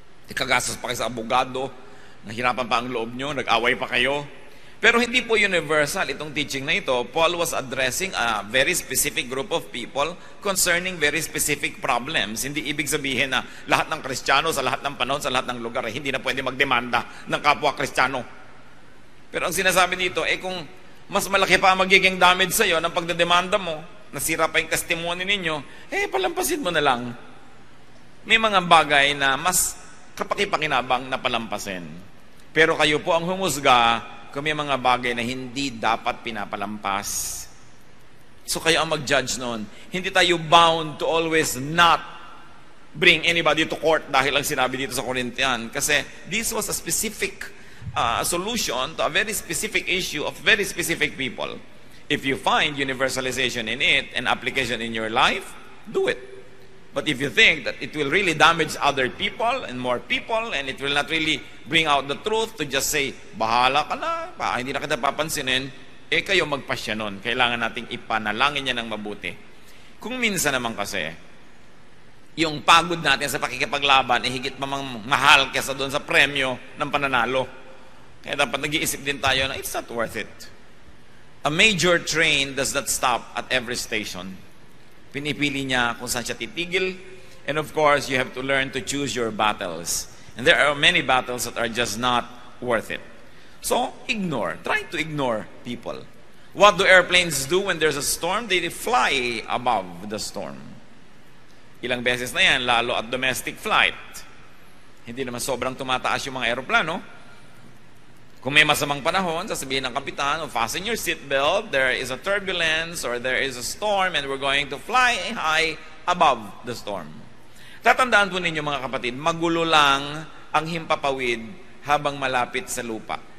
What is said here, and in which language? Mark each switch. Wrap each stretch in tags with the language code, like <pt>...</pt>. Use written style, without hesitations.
<tl>Ikagastos pa kayo sa abogado, nahirapan pa ang loob nyo, nag-away pa kayo. Pero hindi po universal itong teaching na ito.</tl> <en>Paul was addressing a very specific group of people concerning very specific problems.</en> <tl>Hindi ibig sabihin na lahat ng Kristiyano sa lahat ng panahon, sa lahat ng lugar, hindi na pwede magdemanda ng kapwa Kristiyano. Pero ang sinasabi dito, kung mas malaki pa ang magiging damage sa iyo ng pagdedemanda mo, nasira pa yung testimony ninyo, palampasin mo na lang. May mga bagay na mas kapakipakinabang na palampasin. Pero kayo po ang humusga kung may mga bagay na hindi dapat pinapalampas. So kayo ang mag-judge noon. Hindi tayo</tl> <en>bound to always not bring anybody to court</en> <tl>dahil ang sinabi dito sa Corinthian.</tl> <en>Kasi this was a specific solution to a very specific issue of very specific people. If you find universalization in it and application in your life, do it. But if you think that it will really damage other people and more people and it will not really bring out the truth to just say,</en> <tl>bahala ka na, hindi na kita papansinin, kayo magpasya nun. Kailangan nating ipanalangin niya ng mabuti. Kung minsan naman kasi, yung pagod natin sa pakikipaglaban, higit pa mahal kesa doon sa premyo ng pananalo. Kaya dapat nag-iisip din tayo na</tl> <en>it's not worth it. A major train does not stop at every station.</en> <tl>Pinipili niya kung saan siya titigil.</tl> <en>And of course, you have to learn to choose your battles. And there are many battles that are just not worth it. So, ignore. Try to ignore people. What do airplanes do when there's a storm? They fly above the storm.</en> <tl>Ilang beses na yan, lalo at</tl> <en>domestic flight.</en> <tl>Hindi naman sobrang tumataas yung mga aeroplano. Kung may masamang panahon, sasabihin ng kapitan,</tl> <en>fasten your seatbelt, there is a turbulence or there is a storm and we're going to fly high above the storm.</en> <tl>Tatandaan po ninyo mga kapatid, magulo lang ang himpapawid habang malapit sa lupa.</tl>